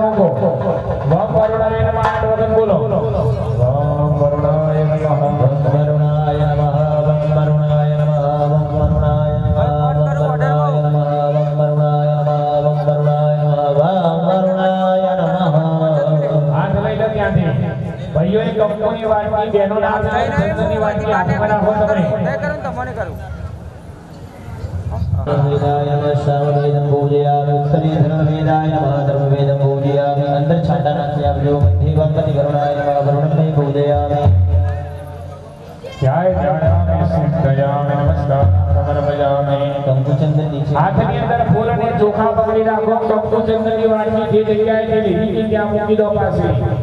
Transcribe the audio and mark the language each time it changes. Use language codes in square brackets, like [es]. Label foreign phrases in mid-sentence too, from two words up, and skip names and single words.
[gu] મૂકો [sa] वं वरुणाय नमः [gu] આઠ વખત બોલો [sa] वं वरुणाय नमः वं वरुणाय नमः वं वरुणाय नमः वं वरुणाय नमः वं वरुणाय नमः वं वरुणाय नमः वं वरुणाय नमः वं वरुणाय नमः [gu] હાથ લઈ લો ત્યાંથી ભાઈઓ એક કંપની વાટકી બેનો નામ ચંદ્રની વાટકી હાથમાં રાખો તમે તમને કરું [sa] वेदाय नमः सामवेदं पूजयामि उत्तरे धर्मवेदाय नमः धर्मवेदं पूजयामि अंदर छांटा नाख्यामि जो मध्य गणपति करुणाय नमः वरुणं पूजयामि जय जय सिद्धयामि नमस्कार समर्पयामि [gu] કંકુચંદન નીચે हाथની અંદર ફૂલ અને ચોખા પકડી રાખો કંકુચંદનની વાટકી જે જગ્યાએ લીધી ત્યાં મૂકી દો પાછી